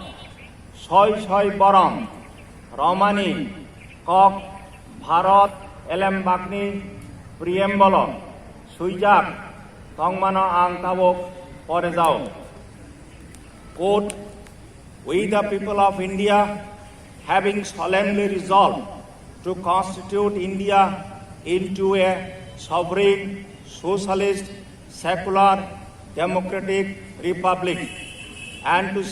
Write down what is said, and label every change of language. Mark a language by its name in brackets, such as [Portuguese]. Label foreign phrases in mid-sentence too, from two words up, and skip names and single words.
[Kok Borok] सय बरम रमानि कक भारत एलेमबागनि प्रियेम्बल सुइजाक तंमानो आं ताबक परे जाओ [English] Quote, we the people of India having solemnly resolved to constitute India into a sovereign, socialist, secular, democratic republic and to